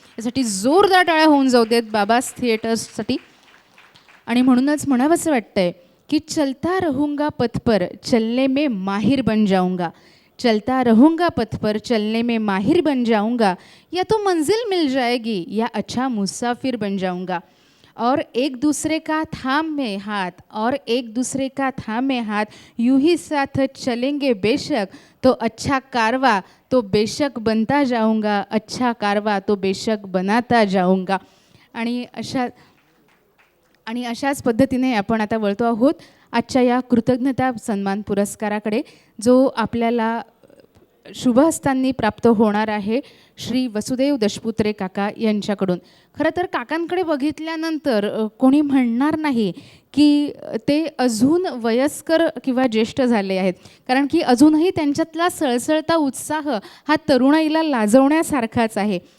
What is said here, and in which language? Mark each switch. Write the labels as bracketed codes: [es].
[mr] यासाठी जोरदार टाळ्या होऊन जाऊ देत बाबाज थिएटर्ससाठी. आणि म्हणूनच म्हणावंसं वाटतंय की [hi] चलता रहूंगा पथ पर चलने में माहिर बन जाऊंगा, चलता रहूंगा पथ पर चलने में माहिर बन जाऊंगा, या तो मंजिल मिल जाएगी या अच्छा मुसाफिर बन जाऊंगा. और एक दूसरे का थामे हाथ, और एक दूसरे का थामे हाथ, यूं ही साथ चलेंगे बेशक, तो अच्छा कारवा तो बेशक बनता जाऊंगा, अच्छा कारवा तो बेशक बनाता जाऊंगा. [mr] आणि अशाच पद्धतीने आपण आता वळतो आहोत आजच्या या कृतज्ञता सन्मान पुरस्काराकडे, जो आपल्याला शुभहस्तांनी प्राप्त होणार आहे श्री वसुदेव दशपुत्रे काका यांच्याकडून. खरं तर काकांकडे बघितल्यानंतर कोणी म्हणणार नाही की ते अजून वयस्कर किंवा ज्येष्ठ झाले आहेत, कारण की अजूनही त्यांच्यातला सळसळता उत्साह हा तरुणाईला लाजवण्यासारखाच आहे.